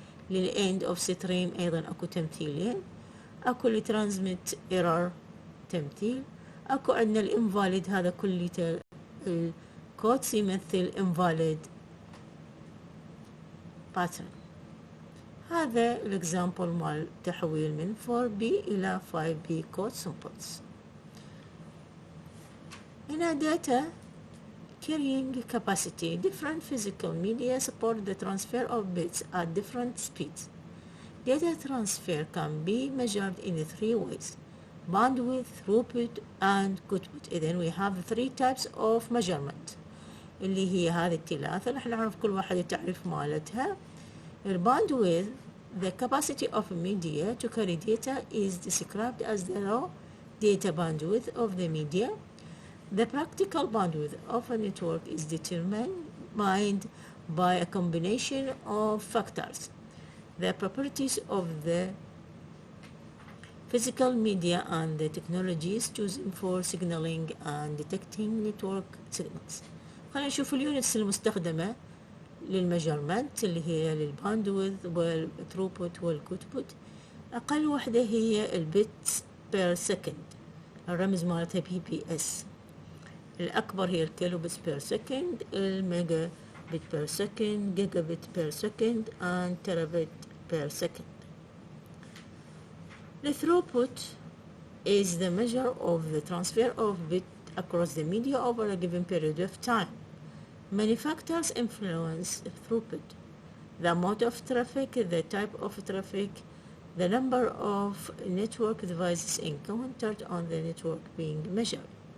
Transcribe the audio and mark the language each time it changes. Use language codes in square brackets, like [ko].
[ar] للإند اوف ستريم أيضا اكو تمثيلين، اكو لترانزميت ايرور تمثيل، اكو عندنا الانفاليد، هذا كله الكودس يمثل invalid pattern. هذا الاكزامبل مال تحويل من 4B إلى 5B code samples. [en] هنا data carrying capacity. Different physical media support the transfer of bits at different speeds. Data transfer can be measured in 3 ways: bandwidth, throughput and output. [ar] إذن [en] we have 3 types of measurement [ar] اللي هي هذه الثلاثة، رح نعرف كل واحدة تعريف مالتها. [en] الباندويث the capacity of media to carry data is described as the raw data bandwidth of the media. The practical bandwidth of a network is determined by a combination of factors: the properties of the physical media and the technologies chosen for signaling and detecting network signals. [ar] خلينا نشوف اليونتس المستخدمة للميجرمنت اللي هي للباندويث والثروبوت والكوتبوت. أقل وحدة هي البيتس بير سكند، الرمز مالتها PPS. الأكبر هي الكيلو بيتس بير سكند، الميجا بيت بير سكند، جيجا بيت بير سكند and تيرابيت بير سكند. [en] The throughput is the measure of the transfer of bit across the media over a given period of time. Many factors influence throughput: the amount of traffic, the type of traffic, the number of network devices encountered on the network being measured.